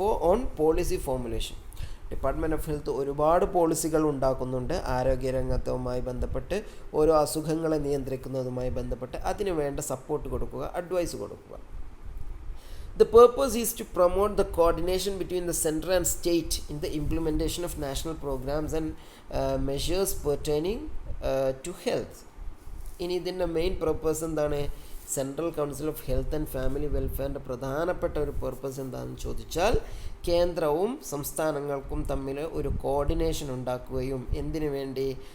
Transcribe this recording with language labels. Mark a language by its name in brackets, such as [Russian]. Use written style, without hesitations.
[English] On policy formulation. [Malayalam] Department of health ഒരുപാട് പോളിസികൾ ഉണ്ടാക്കുന്നുണ്ട് ആരോഗ്യരംഗത്തുമായി ബന്ധപ്പെട്ട്, ഓരോ അസുഖങ്ങളെ നിയന്ത്രിക്കുന്നതുമായി ബന്ധപ്പെട്ട് അതിന് വേണ്ട സപ്പോർട്ട് കൊടുക്കുക, അഡ്വൈസ് കൊടുക്കുക. [English] The purpose is to promote the coordination between the center and state in the implementation of national programs and measures pertaining to health. [Malayalam] ഇനി ഇതിൻ്റെ മെയിൻ പർപ്പസ് എന്താണ്? Central council of health and family വെൽഫെയറിൻ്റെ പ്രധാനപ്പെട്ട ഒരു purpose എന്താണെന്ന് ചോദിച്ചാൽ, കേന്ദ്രവും സംസ്ഥാനങ്ങൾക്കും തമ്മിൽ ഒരു കോർഡിനേഷൻ ഉണ്ടാക്കുകയും എന്തിനു വേണ്ടി?